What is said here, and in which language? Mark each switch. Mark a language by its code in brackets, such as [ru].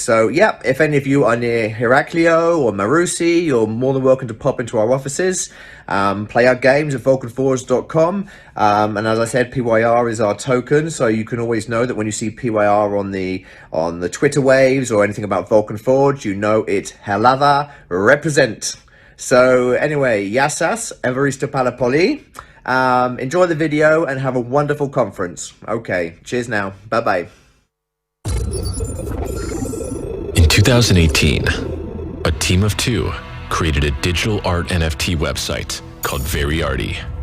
[en] So yeah, if any of you are near Heraklio or Marousi, you're more than welcome to pop into our offices, play our games at vulcanforge.com. And as I said, PYR is our token, so you can always know that when you see PYR on the Twitter waves or anything about Vulcan Forge, you know it's Helava represent. So anyway, [el] Γεια σας, ευχαριστώ πάρα πολύ. [en] Enjoy the video and have a wonderful conference. Okay, cheers now. Bye-bye. In 2018, a team of two created a digital art NFT website called Veriarty.